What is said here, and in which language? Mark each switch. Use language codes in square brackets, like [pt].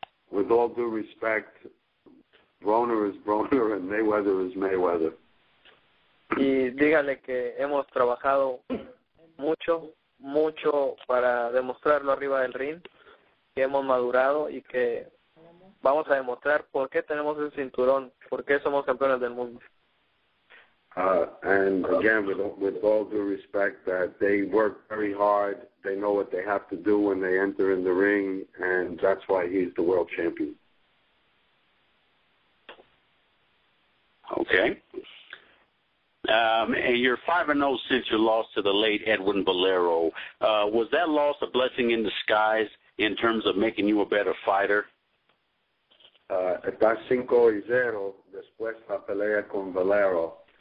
[en] With all due respect, Broner is Broner and Mayweather is Mayweather. [es] Y dígale que hemos trabajado mucho para demostrarlo arriba del ring, que hemos madurado y que vamos a demostrar por qué tenemos el cinturón, por qué somos campeones del mundo. [en] And again, with all due respect, that they work very hard, they know what they have to do when they enter in the ring, and that's why he's the world champion. Okay. And you're 5-0 since your loss to the late Edwin Valero. Was that loss a blessing in disguise in terms of making you a better fighter? [es] Está 5-0 después de la pelea con Valero.